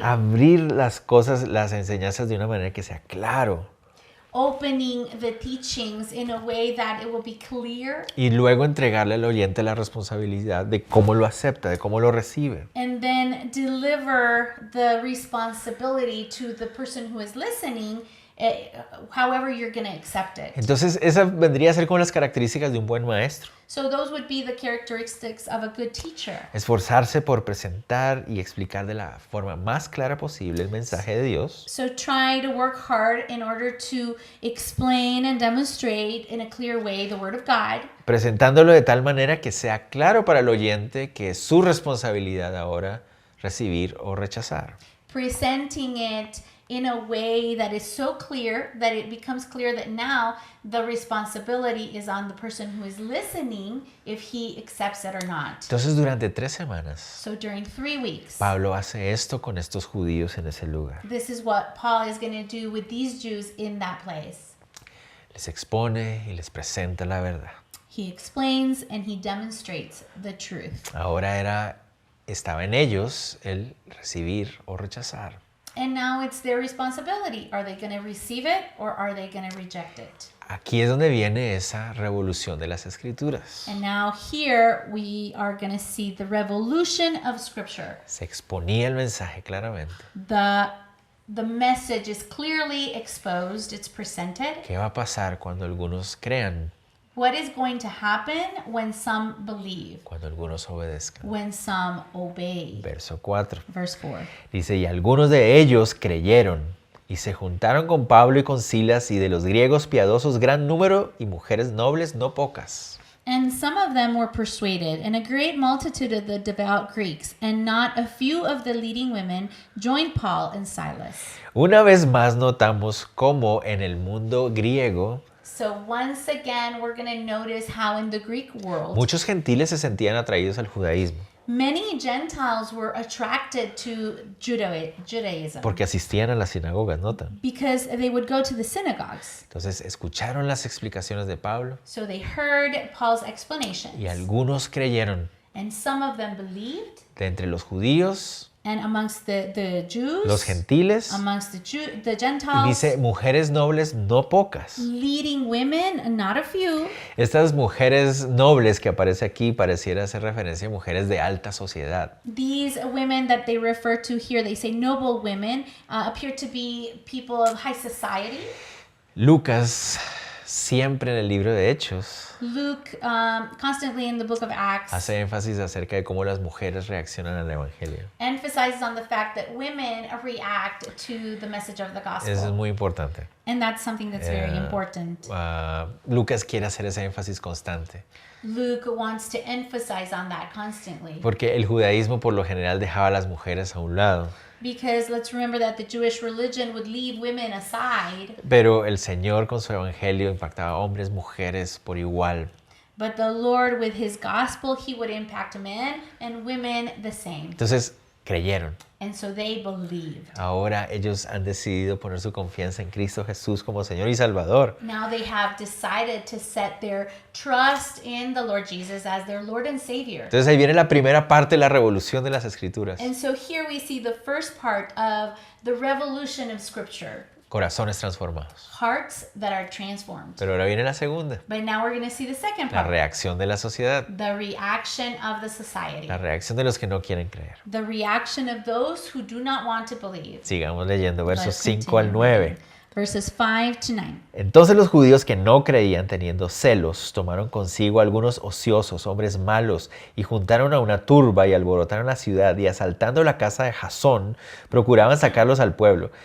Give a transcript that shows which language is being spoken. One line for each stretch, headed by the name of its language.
Spanish: abrir las cosas, las enseñanzas de una manera que sea claro
English: opening the teachings in a way that it will be clear,
Spanish: y luego entregarle al oyente la responsabilidad de cómo lo acepta, de cómo lo recibe.
English: and then deliver the responsibility to the person who is listening, however you're going to accept it.
Spanish: Entonces esa vendría a ser como las características de un buen maestro.
English: So those would be the characteristics of a good teacher.
Spanish: Esforzarse por presentar y explicar de la forma más clara posible el mensaje de Dios,
English: So try to work hard in order to explain and demonstrate in a clear way the Word of God,
Spanish: presentándolo de tal manera que sea claro para el oyente que es su responsabilidad ahora recibir o rechazar.
English: presenting it in a way that is so clear that it becomes clear that now the responsibility is on the person who is listening if he accepts it or not.
Spanish: Entonces durante 3 semanas
English: So during 3 weeks,
Spanish: Pablo hace esto con estos judíos en ese lugar.
English: this is what Paul is going to do with these Jews in that place.
Spanish: Les expone y les presenta la verdad.
English: He explains and he demonstrates the truth.
Spanish: Ahora estaba en ellos el recibir o rechazar.
English: And now it's their responsibility. Are they going to receive it or are they going to reject it?
Spanish: Aquí es donde viene esa revolución de las escrituras.
English: And now here we are going to see the revolution of Scripture.
Spanish: Se exponía el mensaje claramente.
English: The message is clearly exposed, it's presented.
Spanish: ¿Qué va a pasar cuando algunos crean?
English: What is going to happen when some believe,
Spanish: Cuando algunos obedezcan.
English: when some obey?
Spanish: Verso 4.
English: Verse 4.
Spanish: Dice, y algunos de ellos creyeron y se juntaron con Pablo y con Silas y de los griegos piadosos gran número y mujeres nobles no pocas.
English: And some of them were persuaded, and a great multitude of the devout Greeks, and not a few of the leading women, joined Paul and Silas.
Spanish: Una vez más notamos cómo en el mundo griego
English: So once again, we're going to notice how in the Greek world,
Spanish: Muchos gentiles se sentían atraídos al judaísmo
English: many Gentiles were attracted to Judaism
Spanish: porque asistían a las sinagogas, ¿notan?
English: because they would go to the synagogues.
Spanish: Entonces escucharon las explicaciones de Pablo
English: So they heard Paul's explanations.
Spanish: y algunos creyeron.
English: And some of them believed.
Spanish: De entre los judíos,
English: And amongst the Jews,
Spanish: los gentiles,
English: amongst the
Spanish: y
English: Gentiles,
Spanish: dice mujeres nobles no pocas.
English: leading women, not a few.
Spanish: Estas mujeres nobles que aparece aquí pareciera hacer referencia a mujeres de alta sociedad.
English: These women that they refer to here, they say noble women, appear to be people of high society.
Spanish: Lucas, siempre en el libro de Hechos,
English: Luke, constantly in the book of Acts,
Spanish: hace énfasis acerca de cómo las mujeres reaccionan al evangelio.
English: emphasizes on the fact that women react to the message of the
Spanish: Eso es
English: gospel.
Spanish: muy importante.
English: And that's something that's very important.
Spanish: Lucas quiere hacer ese énfasis constante,
English: Luke wants to emphasize on that constantly.
Spanish: porque el judaísmo por lo general dejaba a las mujeres a un lado,
English: Because let's remember that the Jewish religion would leave women aside,
Spanish: pero el Señor con su evangelio impactaba a hombres, mujeres por igual.
English: but the Lord with his gospel, he would impact men and women the same.
Spanish: Entonces creyeron.
English: And so they believed.
Spanish: Ahora ellos han decidido poner su confianza en Cristo Jesús como Señor y Salvador.
English: Now they have decided to set their trust in the Lord Jesus as their Lord and Savior.
Spanish: Entonces ahí viene la primera parte de la revolución de las Escrituras.
English: And so here we see the first part of the revolution of Scripture.
Spanish: Corazones transformados.
English: Hearts that are transformed.
Spanish: Pero ahora viene la segunda,
English: But now we're going to see the second
Spanish: la
English: part.
Spanish: reacción de la sociedad,
English: The reaction of the society.
Spanish: la reacción de los que no quieren creer.
English: The reaction of those who do not want to believe.
Spanish: Sigamos leyendo versos
English: Let's
Spanish: 5 al
English: continue
Spanish: 9.
English: reading. Verses 5 to 9.
Spanish: Entonces los judíos que no creían, teniendo celos, tomaron consigo algunos ociosos, hombres malos, y juntaron a una turba y alborotaron la ciudad, y asaltando la casa de Jasón, procuraban sacarlos al pueblo.